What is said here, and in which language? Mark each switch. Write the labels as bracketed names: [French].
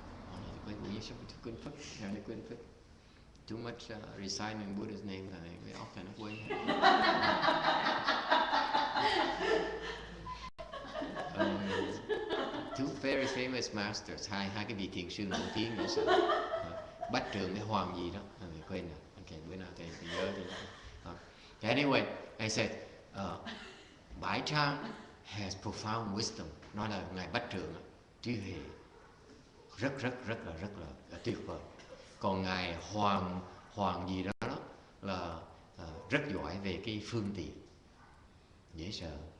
[Vietnamese] Hoàng Nhật, quên, sao quên phức. [English] Too much reciting Buddha's name là very often nó quên. Two very famous masters, [Vietnamese] hai cái vị thiền sư nổi tiếng nữa sao? Bách Trường với Hoàng gì đó, quên rồi. Okay, bữa nào thì nhớ thì. [English] Anyway, I said, Bãi Trang has profound wisdom. [Vietnamese] Nói là ngài Bách Trường trí huệ rất là tuyệt vời. Còn ngài Hoàng gì đó là rất giỏi về cái phương tiện. Dễ sợ.